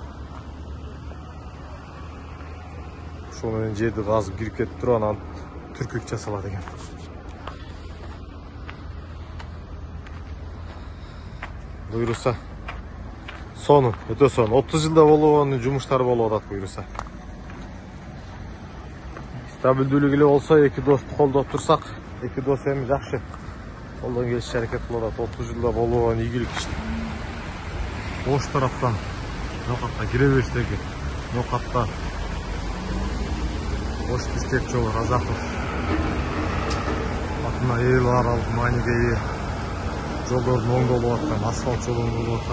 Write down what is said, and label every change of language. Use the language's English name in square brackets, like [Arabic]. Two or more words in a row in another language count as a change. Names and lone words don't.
[Kazakh] Шоменен жерді қазып кіріп кетіп тұр, анан түркік жасалады екен. Бұйырса соны, өте соны 30 жылда болуын жұмыштары болып атат бұйырса. [Kyrgyz] Стабилдүүлүгү болса, эки досту колдоп турсак, эки дос эми жакшы. Колдон келиши аракет кылып атат. 30 жылда болуун ийгилик иш. Ош тараптан Нокатка кире бериштеги Нокатта Ош иштеп жолу Разаков атына эл аралык мааниге ээ жолдордун оңдолуп аткан, асфальт жолу болуп аткан.